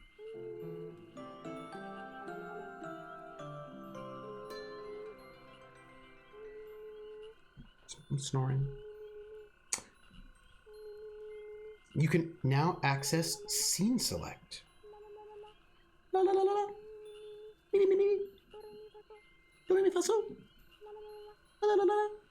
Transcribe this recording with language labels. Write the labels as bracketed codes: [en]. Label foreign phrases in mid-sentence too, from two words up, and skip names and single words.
[en] I'm snoring. You can now access scene select. La la la la la. Me me me me. Do me fa so. La la la la.